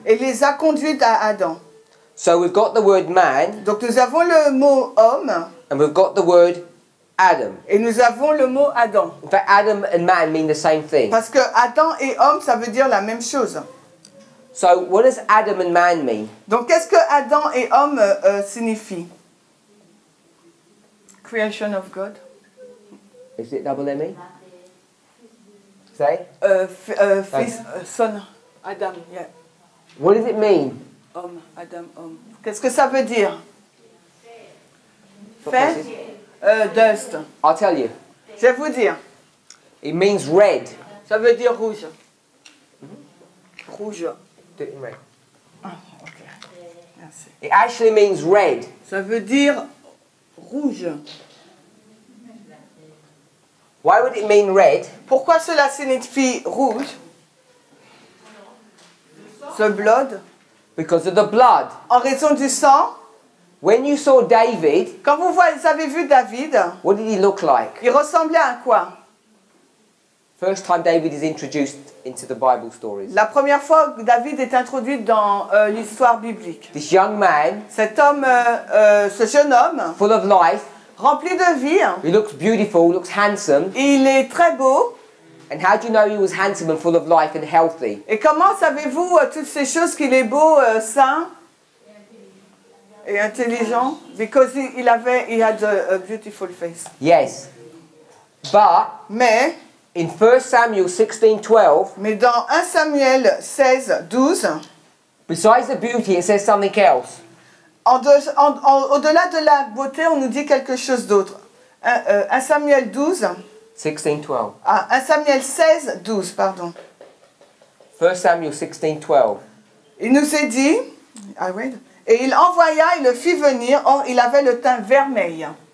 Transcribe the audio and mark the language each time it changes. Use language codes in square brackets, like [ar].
[fr] et les a conduites à Adam. [en] So we've got the word man [fr] Donc nous avons le mot homme [en] and we've got the word Adam. [fr] et nous avons le mot Adam. [en] In fact, Adam and man mean the same thing. [fr] Parce que Adam et homme, ça veut dire la même chose. [en] So what does Adam and man mean? [fr] Donc qu'est-ce que Adam et homme signifient? [en] Creation of God. Is it double M-E? Say? [fr] Fils, son, Adam, yeah. [en] What does it mean? [fr] Homme, Adam, homme. Qu'est-ce que ça veut dire? Fait? Dust. [en] I'll tell you. [fr] Je vais vous dire. [en] It means red. [fr] Ça veut dire rouge. Rouge. [en] Do it in red. [fr] Ah, ok. Merci. [en] It actually means red. [fr] Ça veut dire rouge. [en] Why would it mean red? [fr] Pourquoi cela signifie rouge? [en] The blood. Because of the blood. [fr] En raison du sang. [en] When you saw David, [fr] Quand vous avez vu David, [en] what did he look like? [fr] il ressemblait à quoi? [en] First time David is introduced into the Bible stories. [fr] La première fois que David est introduit dans l'histoire biblique. [en] This young man, [fr] Cet homme, ce jeune homme, [en] full of life, [fr] rempli de vie, [en] he looks beautiful, looks handsome. [fr] il est très beau. [en] And how do you know he was handsome and full of life and healthy? [fr] Et comment savez-vous toutes ces choses qu'il est beau, sain et intelligent? [en] Because he had a beautiful face. Yes. But [fr] Mais [en] in 1 Samuel 16:12, [fr] dans 1 Samuel 16, 12, [en] besides the beauty, it says something else. [fr] au-delà de la beauté, on nous dit quelque chose d'autre. [en] 1 Samuel 12, 16:12. [fr] 1 Samuel 16, 12, pardon. [en] 1 Samuel 16:12. [fr] Il nous est dit, et il envoya, il le fit venir, or il avait le teint vermeil.